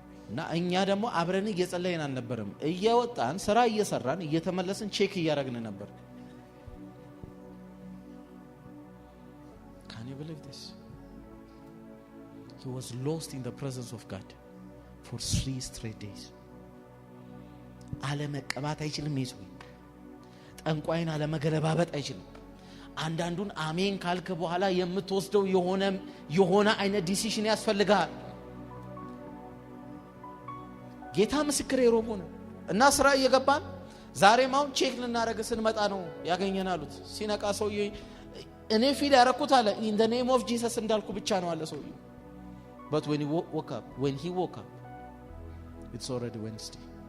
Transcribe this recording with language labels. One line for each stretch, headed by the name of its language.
Amharic: እና እኛ ደግሞ አብረን እየጸለይን አልነበረም። እየወጣን ስራ እየሰራን እየተመለስን ቼክ እያደረግን ነበር።
English: Can you believe this? He was lost in the presence of God for 3 straight days.
Amharic: አለመቀባት አይችልም። ይዙ ጠንቋይን አለመገለባበጥ አይችልም። አንዳንዱን አሜን ካልከ በኋላ የምትወስደው የሆነ አይነት ዲሲሽን ያስፈልጋል። ጌታ ምስክሬ ሮብ ሆነ እና ስራ እየገባን ዛሬም አሁን ቼክ ልናደርግ ስንመጣ ነው ያገኘናሉት። ሲነቃ ሰውዬ እኔ ፊል ያረኩት አለ
English: in the name of Jesus
Amharic: እንዳልኩ ብቻ ነው አለ ሰውዬ።
English: but when he woke up it's already Wednesday.